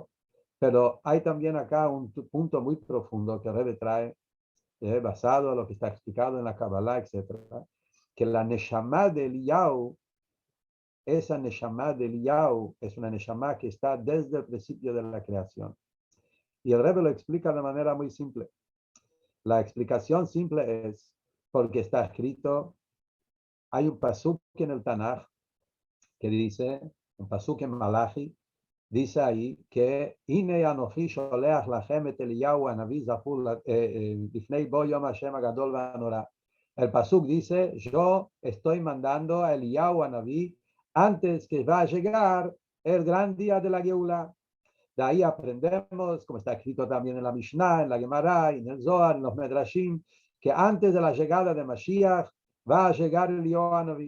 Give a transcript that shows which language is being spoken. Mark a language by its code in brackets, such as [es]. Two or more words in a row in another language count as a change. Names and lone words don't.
[es] Pero hay también acá un punto muy profundo que el Rebbe trae, basado en lo que está explicado en la Kabbalah, etcétera, que la Neshama de Eliyahu, esa Neshama de Eliyahu es una Neshama que está desde el principio de la creación. Y el Rebbe lo explica de manera muy simple. La explicación simple es porque está escrito, hay un pasuk en el Tanaj que dice, un pasuk en Malachi, dice ahí que [he] הנה אנכי שולח לכם את אליהו הנביא זכור לפני בוא יום השם הגדול והנורא. [es] El pasuk dice, yo estoy mandando a Eliyahu Hanavi antes que va a llegar el gran día de la Geula. De ahí aprendemos, como está escrito también en la Mishnah, en la Gemara, en el Zohar, en los Medrashim, que antes de la llegada de Mashiach va a llegar Eliyahu Hanavi.